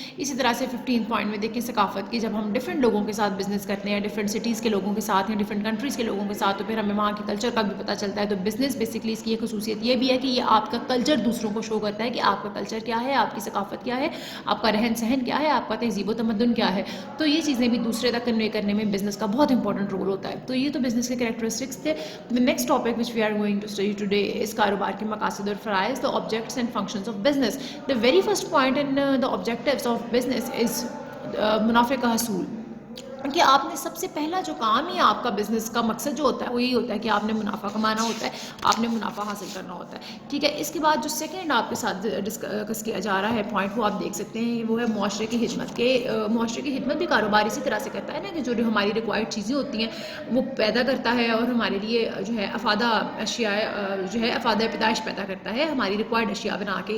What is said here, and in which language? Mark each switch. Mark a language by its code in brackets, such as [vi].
[ur] اسی طرح سے 15 پوائنٹ میں دیکھیں ثقافت کی, جب ہم ڈفرینٹ لوگوں کے ساتھ بزنس کرتے ہیں, ڈفرینٹ سٹیز کے لوگوں کے ساتھ ہیں, ڈفرینٹ کنٹریز کے لوگوں کے ساتھ, تو پھر ہمیں وہاں کے کلچر کا بھی پتہ چلتا ہے. تو بزنس بیسکلی اس کی ایک خصوصیت یہ بھی ہے کہ یہ آپ کا کلچر دوسروں کو شو کرتا ہے کہ آپ کا کلچر کیا ہے, آپ کی ثقافت کیا ہے, آپ کا رہن سہن کیا ہے, آپ کا تہذیب و تمدن کیا ہے. تو یہ چیزیں بھی دوسرے تک کنوے کرنے میں بزنس کا بہت انپورٹنٹ رول ہوتا ہے. تو یہ تو بزنس کے کریکٹرسٹکس تھے. [en] next topic which we are going to study today is [ur] کاروبار کے مقاصد اور فرائض, [en] the objects and functions of business. The very first point in the objectives of business is [ur] منافع کا حصول. کہ آپ نے سب سے پہلا جو کام ہی آپ کا بزنس کا مقصد جو ہوتا ہے وہ یہی ہوتا ہے کہ آپ نے منافع کمانا ہوتا ہے، آپ نے منافع حاصل کرنا ہوتا ہے، ٹھیک ہے. اس کے بعد جو سیکنڈ آپ کے ساتھ ڈسکس کیا جا رہا ہے پوائنٹ، وہ آپ دیکھ سکتے ہیں، وہ ہے معاشرے کی خدمت. معاشرے کی خدمت بھی کاروبار اسی طرح سے کرتا ہے نا، کہ جو ہماری ریکوائرڈ چیزیں ہوتی ہیں وہ پیدا کرتا ہے اور ہمارے لیے جو ہے افادہ اشیاء جو ہے افادہ پیدائش پیدا کرتا ہے ہماری ریکوائرڈ اشیاء بنا کے.